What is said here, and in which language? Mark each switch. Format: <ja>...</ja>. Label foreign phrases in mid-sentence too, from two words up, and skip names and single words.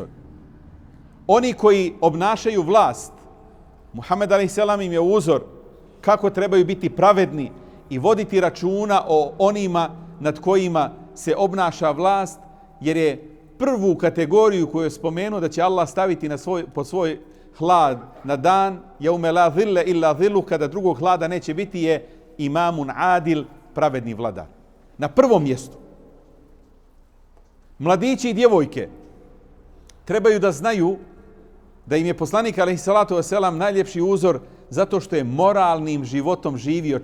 <bs>Oni koji obnašaju vlast, Muhammed</bs> <ar>عليه السلام</ar> <bs>im je uzor kako trebaju biti pravedni i voditi računa o onima nad kojima se obnaša vlast, jer je prvu kategoriju koju je spomenuo da će Allah staviti pod svoj hlad na dan</bs> <ar>يوم لا ظل إلا ظله,</ar> <bs>kada drugog hlada neće biti, je</bs> <ar>إمام عادل,</ar> <bs>pravedni vladar. Na prvom mjestu. Mladići i djevojke trebaju da znaju da im je poslanik</bs> <ar>عليه الصلاة والسلام</ar> <bs>najljepši uzor zato što je moralnim životom živio.</bs>